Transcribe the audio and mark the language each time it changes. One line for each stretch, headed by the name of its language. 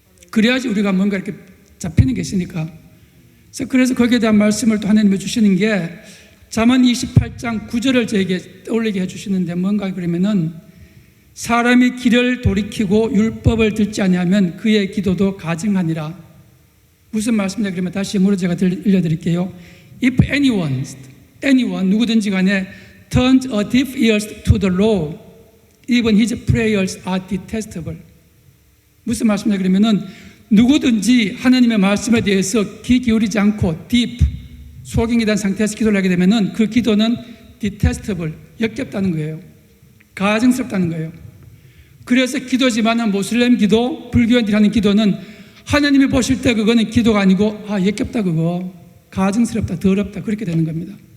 Korean: 그래야지 우리가 뭔가 이렇게 잡히는 게 있으니까. 그래서 거기에 대한 말씀을 또 하나님이 주시는 게 잠언 28장 9절을 저에게 떠올리게 해주시는데 뭔가 그러면은 사람이 길을 돌이키고 율법을 듣지 아니하면 그의 기도도 가증하니라. 무슨 말씀이냐 그러면 다시 영어로 제가 들려드릴게요.
English: If anyone
Korean: 누구든지 간에
English: turns a deaf ears to the law, even his prayers are detestable.
Korean: 무슨 말씀이냐 그러면은 누구든지 하나님의 말씀에 대해서 귀 기울이지 않고 deep, 소경이 된 상태에서 기도를 하게 되면은 그 기도는 detestable, 역겹다는 거예요. 가증스럽다는 거예요. 그래서 기도지만은 모슬렘 기도, 불교인들이 하는 기도는 하나님이 보실 때 그거는 기도가 아니고 역겹다, 그거 가증스럽다, 더럽다, 그렇게 되는 겁니다.